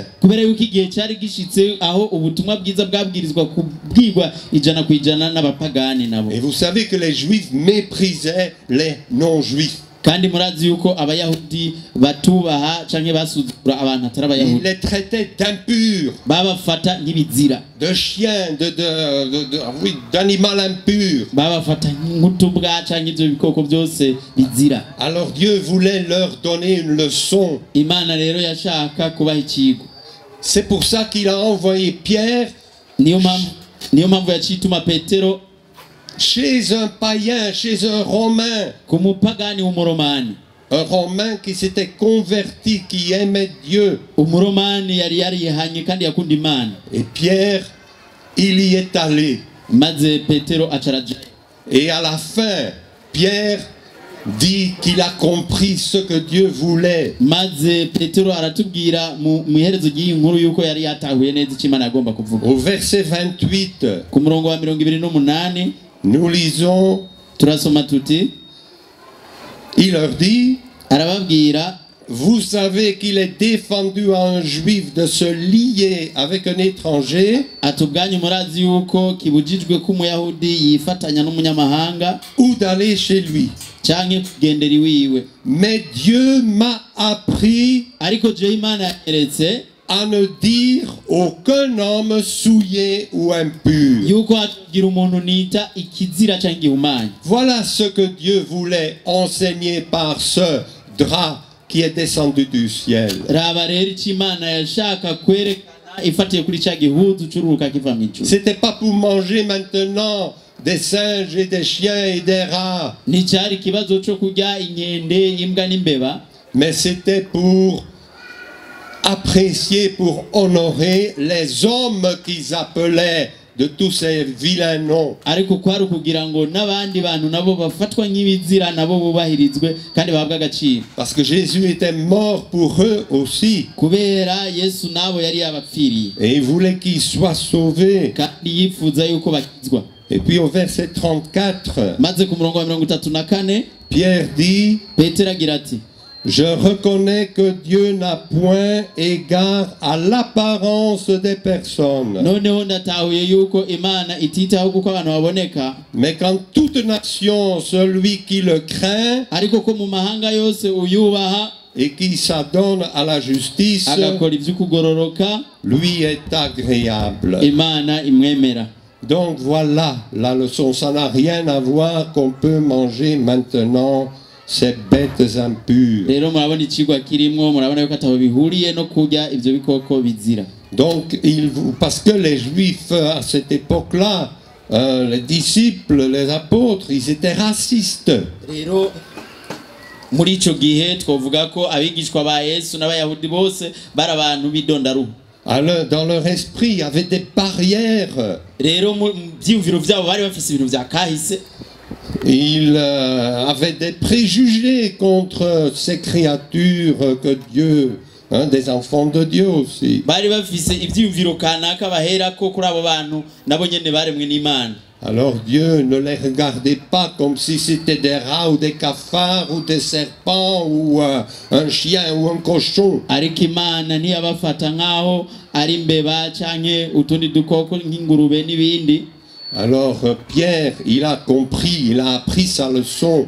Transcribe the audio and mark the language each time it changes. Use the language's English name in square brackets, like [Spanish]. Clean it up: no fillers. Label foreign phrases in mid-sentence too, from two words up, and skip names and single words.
[Rundi] Kubera yuko igihe cari gishitse aho ubutumwa bwiza bwabwirizwa kubwirwa ijana ku ijana n'abapagani nabo. [French] Et vous savez que les juifs méprisaient les non-juifs. [Rundi] kandi murazi yuko abayahudi batubaha canke basuzugura abantu atari [French] Ils [Rundi] abayahudi. [French] les traitaient d'impurs, [Rundi] Babafata nk'ibizira. [French] de chiens, oui, d'animal impur. [Rundi] Babafata nk'utubwa canke ivyo bikoko byose bizira. [French] Alors Dieu voulait leur donner une leçon. [Rundi] Imana rero yashaka kubaha ikigo. [French] C'est pour ça qu'il a envoyé Pierre [Rundi] niyo mpamvu yacituma Petero [French] chez un païen, chez un Romain. [Rundi] ku mupagani w'umuromani. [French] Un Romain qui s'était converti, qui aimait Dieu. [Rundi] Umuromani yari yarihanye kandi yakunda Imana. [French] Et Pierre, il y est allé. [Rundi] Maze Petero acaraja. [French] Et à la fin, Pierre dit qu'il a compris ce que Dieu voulait. [Rundi] Maze Petero aratubwira mu iherezo ry'iyi nkuru yuko yari yatahuye neza icyo Imana yagomba kuvuga. [French] Au verset 28, [Rundi] Ku murongo wa 28 [French] nous lisons, [Rundi] turasoma tuti, [French] il leur dit, [Rundi] arababwira, [French] vous savez qu'il est défendu à un juif de se lier avec un étranger [Rundi] atubwanyu murazi yuko kibujijwe ko umuyahudi yifatanya n'umunyamahanga [French] ou d'aller chez lui. [Rundi] canke kugendera iwiwe. [French] Mais Dieu m'a appris [Rundi] Ariko je Imana yaretse [French] à ne dire aucun homme souillé ou impur. [Rundi] yuko hatugira umuntu nita ikizira canke igihumanya. [French] Voilà ce que Dieu voulait enseigner par ce drap qui est descendu du ciel. [Rundi] Raba rero icyo Imana yashaka kwerekana ifatiye kuri cya gihuzu cururuka kiva mu ijuru. [French] C'était pas pour manger maintenant des singes et des chiens et des rats, [Rundi] Nticyari ikibazo cyo kurya inkende, imbwa n'imbeba, [French] mais c'était pour apprécier, pour honorer les hommes qu'ils appelaient de tous ces vilains noms. [Rundi] ariko kwari kugira ngo n'abandi bantu nabo bafatwa nk'ibizira nabo bubahirizwe kandi bahabwa agaciro. [French] Parce que Jésus était mort pour eux aussi. [Rundi] Kubera Yesu nabo yari yabapfiriye [French] Et il voulait qu'ils soient sauvés. [Rundi] kandi yifuza yuko bakizwa. [French] Et puis au verset 34, [Rundi] Maze ku murongo wa 34 [French] Pierre dit, [Rundi] Petero agira ati, [French] je reconnais que Dieu n'a point égard à l'apparence des personnes, [Rundi] noneho ndatahuye yuko Imana ititaho kuko abantu baboneka, [French] mais qu'en toute nation, celui qui le craint [Rundi] ariko ko mu mahanga yose uyubaha [French] et qui s'adonne à la justice, [Rundi] agakora ivy'ukugororoka, [French] lui est agréable. [Rundi] Imana imwemera. [French] Donc voilà la leçon. Ça n'a rien à voir qu'on peut manger maintenant ces bêtes impures. [Rundi] Rero murabona ikigwa kirimwo, murabona yuko ataho bihuriye no kurya ivyo bikoko bizira. [French] Donc, parce que les Juifs à cette époque-là, les disciples, les apôtres, ils étaient racistes. [Rundi] Rero muri ico gihe twovuga ko abigishwa ba Yesu n'abayahudi bose bari abantu b'idondaruhu. [French] Alors, dans leur esprit, il y avait des barrières. [Rundi] Rero mu vyiyumviro vyabo bari bafise ibintu vya kahise. [French] Ils avaient des préjugés contre ces créatures que Dieu, des enfants de Dieu aussi. [Rundi] Bari bafise ivyiyumviro kanaka baherako kuri abo bantu nabo nyene baremwe n'Imana. [French] Alors Dieu ne les regardait pas comme si c'était des rats ou des cafards ou des serpents ou un chien ou un cochon. [Rundi] Ariko Imana ntiyabafata nkaho ari imbeba canke utundi dukoko nk'ingurube n'ibindi. [French] Alors Pierre, il a compris, il a appris sa leçon.